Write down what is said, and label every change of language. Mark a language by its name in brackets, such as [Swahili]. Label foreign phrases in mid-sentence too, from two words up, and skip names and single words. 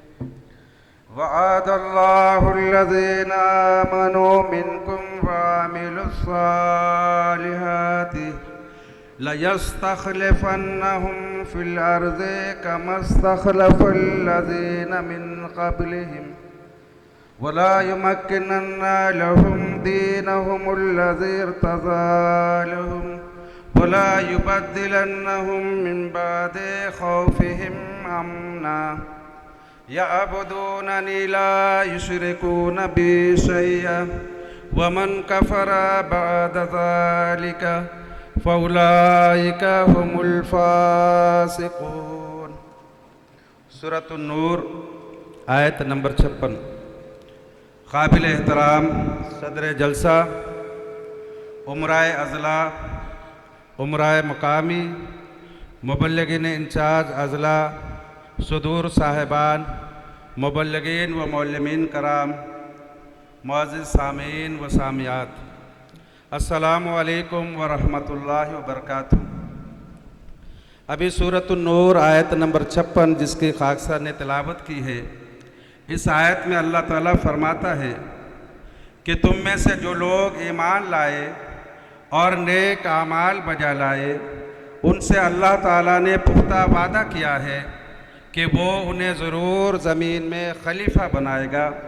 [Arabic] وعد الله الذين آمنوا منكم وعملوا الصالحات ليستخلفنهم في الأرض كما استخلف الذين من قبلهم وليمكنن لهم دينهم الذي ارتضى لهم وليبدلنهم من بعد خوفهم أمنا يعبدونني لا يشركون بي شيئا ومن كفر بعد ذلك فأولئك هم الفاسقون. [Urdu] سورۃ النور آیت نمبر 56. قابل احترام صدر جلسہ, امرائے اضلاع، امرائے مقامی، مبلغین انچارج اضلاع، صدور صاحبان، مبلغین و معلمین کرام، معزز سامعین و سامعات, [Arabic] السلام عليكم ورحمة الله وبركاته. [Urdu] ابھی سورۃ النور آیت نمبر 56 جس کی خاکسا نے تلاوت کی ہے، اس آیت میں اللہ تعالیٰ فرماتا ہے کہ تم میں سے جو لوگ ایمان لائے اور نیک اعمال بجا لائے، ان سے اللہ تعالیٰ نے پختہ وعدہ کیا ہے کہ وہ انہیں ضرور زمین میں خلیفہ بنائے گا,